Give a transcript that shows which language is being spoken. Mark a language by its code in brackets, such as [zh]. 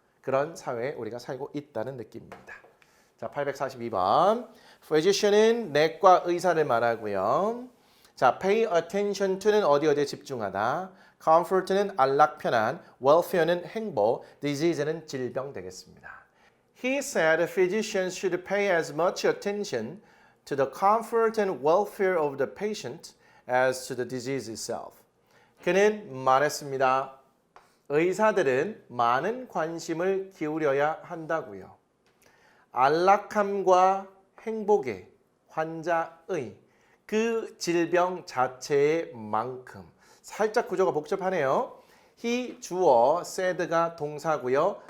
[ko] 그런 사회에 우리가 살고 있다는 느낌입니다. 자, 842번. physician은 내과 의사를 말하고요. 자, [en] pay attention to [ko] 는 어디에 집중하다. comfort는 안락 편안, welfare는 행복, disease는 질병 되겠습니다. [en] He said physicians should pay as much attention to the comfort and welfare of the patient as to the disease itself. [ko] 그는 말했습니다. 의사들은 많은 관심을 기울여야 한다고요. 안락함과 행복에 환자의 그 질병 자체의 만큼. 살짝 구조가 복잡하네요. he 주어, said가 동사고요.